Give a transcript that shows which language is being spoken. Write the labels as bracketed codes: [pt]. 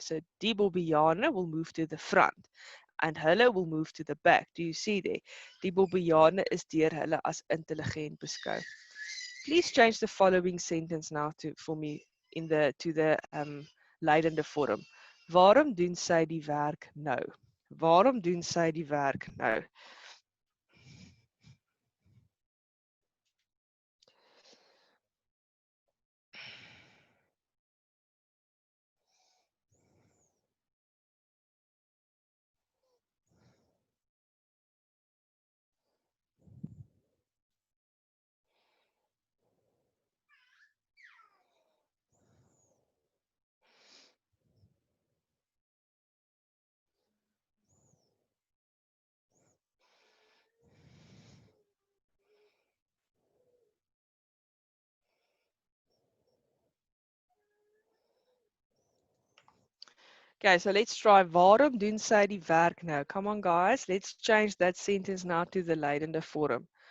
[en] So die Bobbiane will move to the front and hulle will move to the back. Do you see there? [af] Die Bobbiane is deur hulle as intelligent beskou. [en] Please change the following sentence now for me to the lydende vorm. [af] Waarom doen sy die werk nou? Waarom doen sy die werk nou? [en] Okay, so let's try. [af] Waarom doen sy die werk nou? [en] Come on, guys. Let's change that sentence now to the lydende vorm.